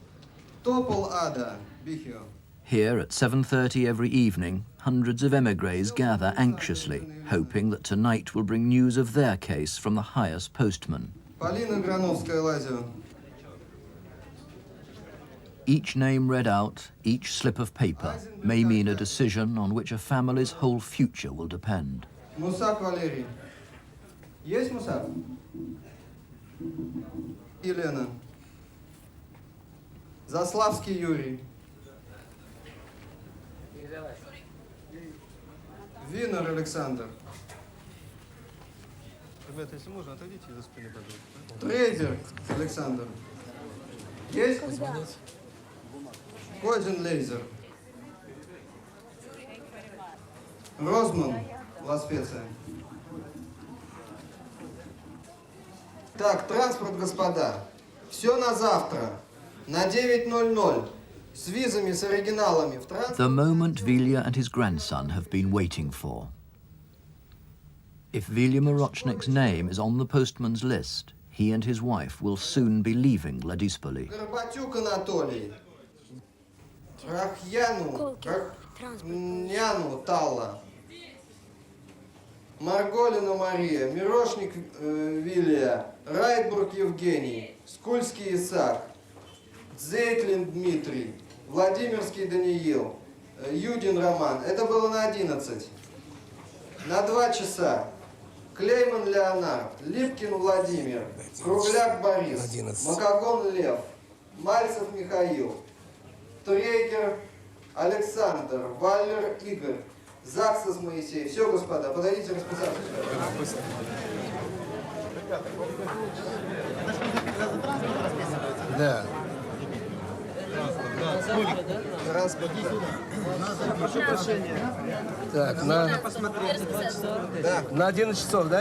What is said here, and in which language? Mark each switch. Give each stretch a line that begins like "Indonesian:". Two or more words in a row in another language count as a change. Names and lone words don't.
English: Here at 7:30 every evening, hundreds of émigrés gather anxiously, hoping that tonight will bring news of their case from the highest postman. Each name read out, each slip of paper, may mean a decision on which a family's whole future will depend.
Russian: Мусак Валерий. Есть Мусак? Елена. Заславский Юрий. Винер Александр. Ребята, если можно, отойдите за спину, пожалуйста. Трейдер Александр. Есть? Козин Лейзер. Розман Ласпеция. Так, транспорт, господа. Все на завтра. На 9:00. С визами, с оригиналами в транспорт.
English: The moment Vilja and his grandson have been waiting for. If Vilja Mirochnik's name is on the postman's list, he and his wife will soon be leaving Ladispoli.
Russian: Горбатюк Анатолий. Трахьяну Талла. Марголина Мария. Мирошник Вилия. Райтбург Евгений. Скульский Исаак. Зейтлин Дмитрий. Владимирский Даниил. Юдин Роман. Это было на 11. На 2 часа. Клейман Леонард. Липкин Владимир. Кругляк Борис. Макагон Лев. Мальцев Михаил. Трейгер Александр. Валер Игорь. Заксас Моисей. Все, господа, подойдите расписаться. Да. Так, на 11 часов, да?